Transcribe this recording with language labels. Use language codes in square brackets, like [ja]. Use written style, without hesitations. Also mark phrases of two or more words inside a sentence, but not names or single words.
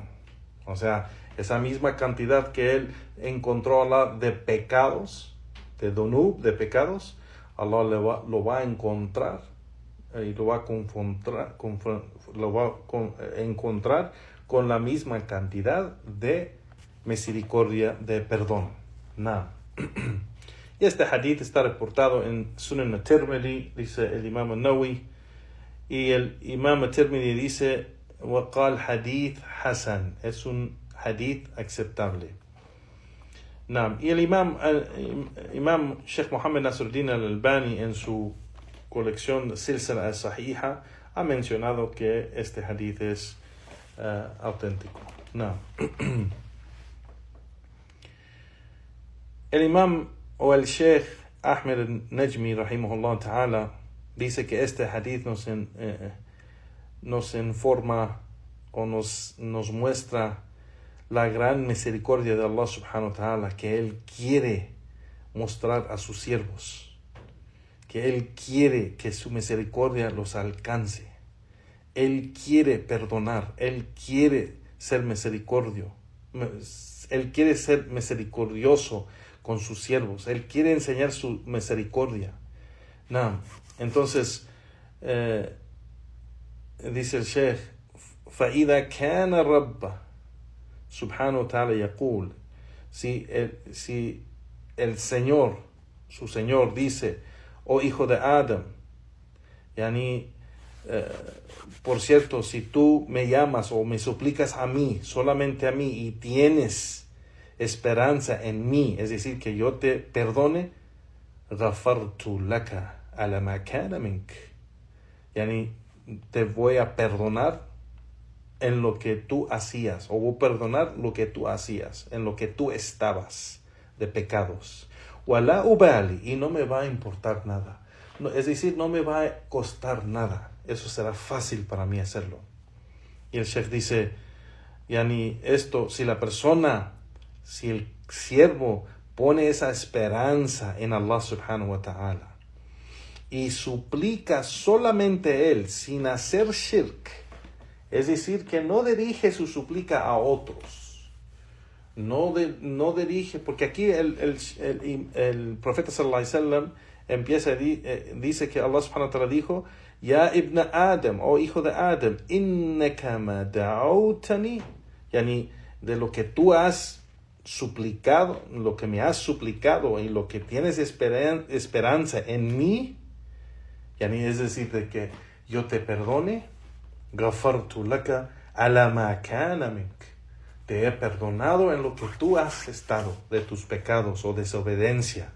[es] O sea, esa misma cantidad que él encontró a Allah de pecados, de donub, de pecados, Allah lo va a encontrar y lo va a encontrar con la misma cantidad de misericordia, de perdón. Y este hadith está reportado en Sunan al-Tirmidhi, dice el Imam al-Nawawi, y el Imam al-Tirmidhi dice [ar] وقال حديث حسن, [es] es un hadith aceptable. Y el Imam Sheikh Muhammad Nasruddin al-Albani en su colección Silsila al-Sahiha ha mencionado que este hadith es auténtico. El Imam o el Sheikh Ahmed al-Najmi [ar] رحمه الله تعالى [es] dice que este hadith nos informa o nos muestra la gran misericordia de Allah [ar] سبحانه وتعالى [es] que Él quiere mostrar a sus siervos, que Él quiere que su misericordia los alcance, Él quiere perdonar, Él quiere ser Él quiere ser misericordioso con sus siervos, Él quiere enseñar su misericordia. Entonces dice el Sheikh, [ar] فَإِذَا كَانَ رَبَّ سبحانه وتعالى يقول, [es] si el Señor, su Señor dice, oh hijo de Adam, por cierto, si tú me llamas o me suplicas a mí, solamente a mí, y tienes esperanza en mí, es decir, que yo te perdone, [ar] غفرت لك على ما كان منك, [es] te voy a perdonar en lo que tú hacías, o voy a perdonar lo que tú hacías, en lo que tú estabas de pecados. [ar] ولا أبالي, [es] y no me va a importar nada. Es decir, no me va a costar nada. Eso será fácil para mí hacerlo. Y el Sheikh dice, esto, si el siervo pone esa esperanza en Allah [ar] سبحانه وتعالى [es] y suplica solamente Él, sin hacer shirk, es decir, que no dirige su súplica a otros. No dirige, porque aquí el profeta [ar] صلى الله عليه وسلم [es] dice que Allah [ar] سبحانه وتعالى [es] dijo, Ya [ar] ابن آدم, [es] oh hijo de Adam, [ar] إنك ما دعوتني, [es] de lo que tú has suplicado, lo que me has suplicado y lo que tienes esperanza en mí, es decir, de que yo te perdone, [ar] غفرت لك على ما كان منك, [es] te he perdonado en lo que tú has estado de tus pecados o desobediencia.